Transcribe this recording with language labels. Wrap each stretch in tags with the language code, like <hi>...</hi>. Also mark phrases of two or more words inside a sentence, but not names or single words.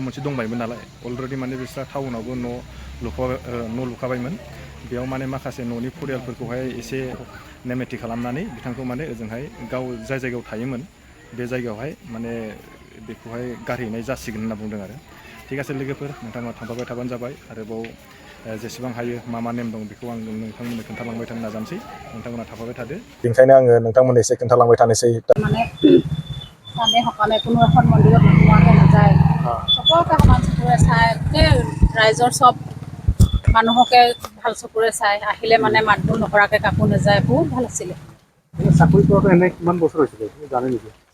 <brx>मोनसे दंबायमोन नालाय अलरेडि माने बिस्रा टाउनावबो न' लुखाबायमोन बेयाव माने माखासे न'नि फरियालफोरखौहाय एसे नेम निथि खालामनानै बिथांखौ माने ओजोंहाय गाव जाय जायगायाव थायोमोन बे जायगायावहाय माने बेखौहाय गारहैनाय जासिगोन होनना बुंदों आरो थिग आसे लोगोफोर नोंथांमोना थांफाबाय थाबानो जाबाय आरोबाव जेसेबां हायो मा नेम दं बेखौ आं नोंथांमोननो खोन्थालांबाय थानो नाजानोसै नोंथांमोना थाफाबाय थादो बेनिखायनो आङो नोंथांमोननो एसे खोन्थालांबाय थानोसै</brx> <as>মানে মানে সকামে কোনো এখন মন্দিৰত নোসোমোৱাকৈ নাযায় চবকে সমান চকুৰে চাই গোটেই ৰাইজৰ চব মানুহকে ভাল চকুৰে চাই আহিলে মানে মাত বোল নকৰাকৈ কাকো নাযায় বহুত ভাল আছিলে চাকৰি কৰাটো এনে কিমান বছৰ হৈছিলে জানে নেকি</as>